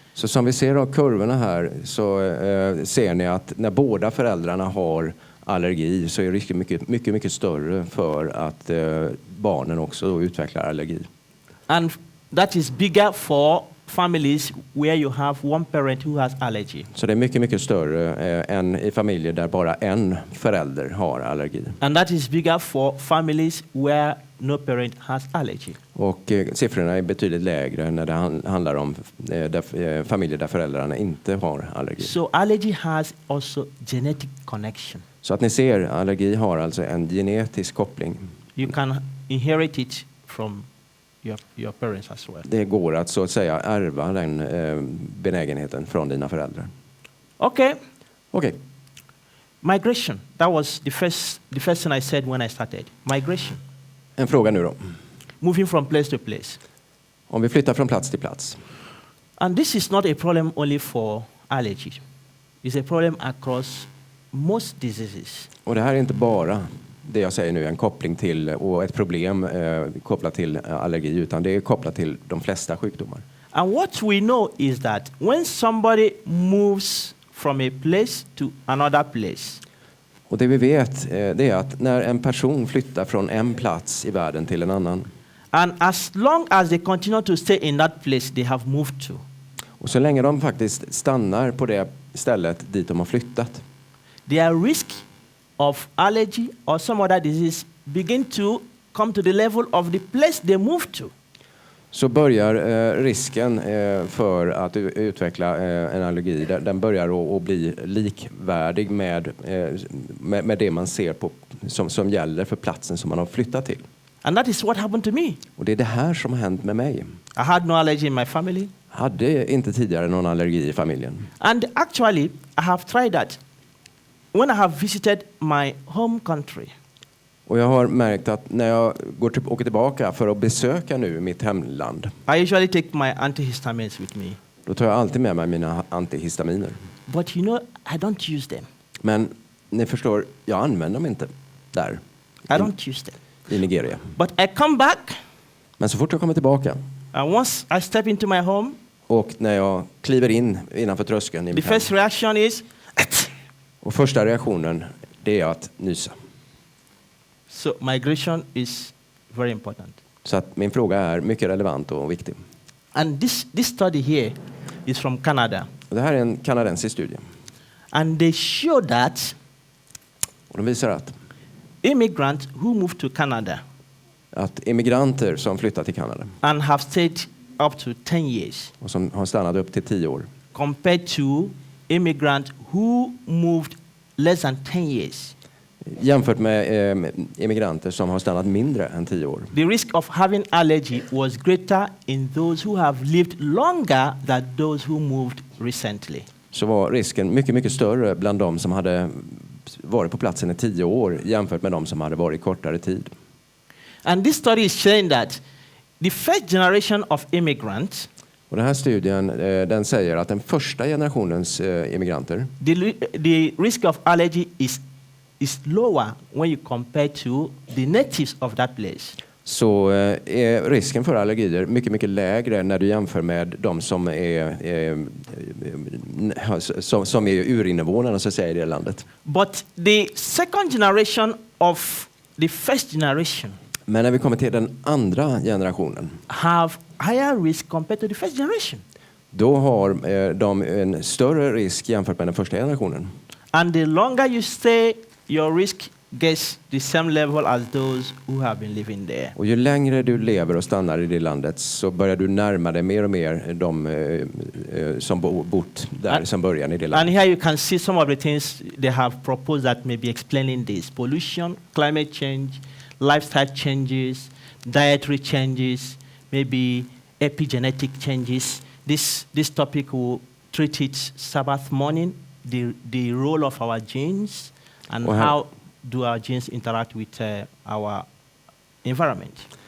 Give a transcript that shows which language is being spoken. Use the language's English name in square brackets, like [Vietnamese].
[Swedish] Så som vi ser av kurvorna här så ser ni att när båda föräldrarna har allergi så är risken mycket större för att barnen också utvecklar allergi. [English] And that is bigger for families where you have one parent who has allergy. [Swedish] Så det är mycket större än i familjer där bara en förälder har allergi. [English] And that is bigger for families where no parent has allergy. [Swedish] Och siffrorna är betydligt lägre när det handlar om familjer där föräldrarna inte har allergi. [English] So allergy has also genetic connection. [Swedish] Så att ni ser, allergi har alltså en genetisk koppling. [English] You can inherit it from your parents as well. [Swedish] Det går att så att säga ärva den benägenheten från dina föräldrar. [English] Okay. Migration. That was the first thing I said when I started. Migration. [Swedish] En fråga nu då. [English] Moving from place to place. [Swedish] Om vi flyttar från plats till plats. [English] And this is not a problem only for allergy. It's a problem across most diseases. [Swedish] Och det här är inte bara det jag säger nu, en koppling till och ett problem kopplat till allergi, utan det är kopplat till de flesta sjukdomar. [English] And what we know is that when somebody moves from a place to another place. [Swedish] Och det vi vet det är att när en person flyttar från en plats i världen till en annan. [English] And as long as they continue to stay in that place they have moved to. [Swedish] Och så länge de faktiskt stannar på det stället dit de har flyttat. [English] Their risk of allergy or some other disease begin to come to the level of the place they moved to. [Swedish] Så börjar risken för att utveckla en allergi, den börjar att bli likvärdig med det man ser på som gäller för platsen som man har flyttat till. [English] And that is what happened to me. [Swedish] Och det är det här som har hänt med mig. [English] I had no allergy in my family. [Swedish] Hade inte tidigare någon allergi i familjen. [English] And actually I have tried that. When I have visited my home country. [Swedish] Och jag har märkt att när jag åker tillbaka för att besöka nu mitt hemland. [English] I usually take my antihistamines with me. [Swedish] Då tar jag alltid med mig mina antihistaminer. [English] But you know, I don't use them. [Swedish] Men ni förstår, jag använder dem inte där. [English] I don't use them. [Swedish] I Nigeria. [English] But I come back. [Swedish] Men så fort jag kommer tillbaka. [English] And once I step into my home. [Swedish] Och när jag kliver in innanför tröskeln i mitt hem. [English] The first reaction is. [Swedish] Och första reaktionen, det är att nysa. [English] So migration is very important. [Swedish] Så att min fråga är mycket relevant och viktig. [English] And this study here is from Canada. [Swedish] Och det här är en kanadensisk studie. [English] And they show that [Swedish] och de visar att [English] immigrants who move to Canada [Swedish] att immigranter som flyttar till Kanada [English] and have stayed up to 10 years [Swedish] och som har stannat upp till 10 år [English] compared to immigrants who moved less than 10 years. [Swedish] jämfört med immigranter som har stannat mindre än 10 år. [English] The risk of having allergy was greater in those who have lived longer than those who moved recently. [Swedish] Så var risken mycket, mycket större bland de som hade varit på platsen i 10 år jämfört med de som hade varit kortare tid. [English] And this study is showing that the first generation of immigrants, [Swedish] Och den här studien den säger att den första generationens immigranter, [English] the risk of allergy is lower when you compare to the natives of that place. [Swedish] så är risken för allergier mycket, mycket lägre när du jämför med de som är urinvånarna så att säga i det landet. [English] But the second generation of the first generation [Swedish] Men när vi kommer till den andra generationen, [English] have higher risk compared to the first generation. [Swedish] då har de en större risk jämfört med den första generationen. [English] And the longer you stay, your risk gets the same level as those who have been living there. [Swedish] Och ju längre du lever och stannar i det landet så börjar du närma dig mer och mer de som bott där sedan början i det landet. [English] And here you can see some of the things they have proposed that may be explaining this: pollution, climate change, lifestyle changes, dietary changes, maybe epigenetic changes. This topic will treat it Sabbath morning, the role of our genes, and how do our genes interact with our environment.